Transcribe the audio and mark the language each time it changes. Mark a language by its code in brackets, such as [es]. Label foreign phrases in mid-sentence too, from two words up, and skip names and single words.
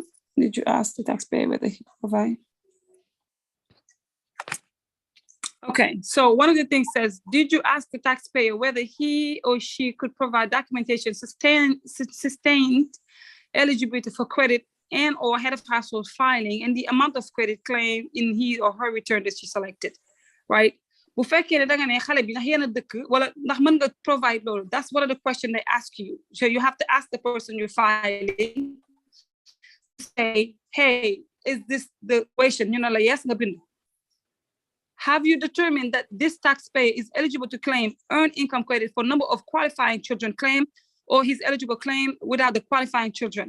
[en] Did you ask the taxpayer whether he provide? Okay, so one of the things says, did you ask the taxpayer whether he or she could provide documentation sustained eligibility for credit and or head of household filing and the amount of credit claim in his or her return that she selected, right? [wo] Bu fekkee ne da nga ne xale bi ndax yéen a dëkk wala ndax mën nga provide loolu, [en] that's one of the questions they ask you. So you have to ask the person you're filing, say, hey, is this the question? You know, like, yes, nga bind. Have you determined that this taxpayer is eligible to claim earned income credit for number of qualifying children claim or his eligible claim without the qualifying children?